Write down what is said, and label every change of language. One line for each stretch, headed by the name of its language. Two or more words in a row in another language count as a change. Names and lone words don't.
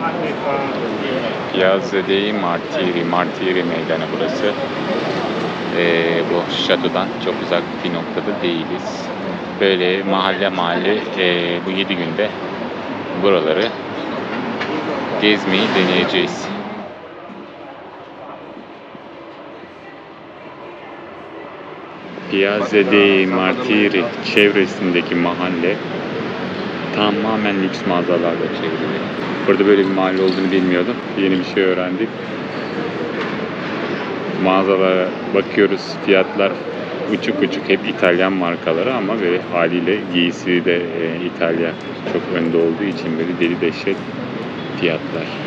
Turkish: Piazza dei Martiri, Martiri meydanı burası. Bu şatodan çok uzak bir noktada değiliz. Böyle mahalle mahalle bu 7 günde buraları gezmeyi deneyeceğiz. Piazza dei Martiri çevresindeki mahalle tamamen lüks mağazalarla çevrili. Burada böyle bir mahalle olduğunu bilmiyordum. Yeni bir şey öğrendik. Mağazalara bakıyoruz, fiyatlar uçuk uçuk, hep İtalyan markaları ama böyle haliyle giysi de İtalya çok önde olduğu için böyle deli dehşet fiyatlar.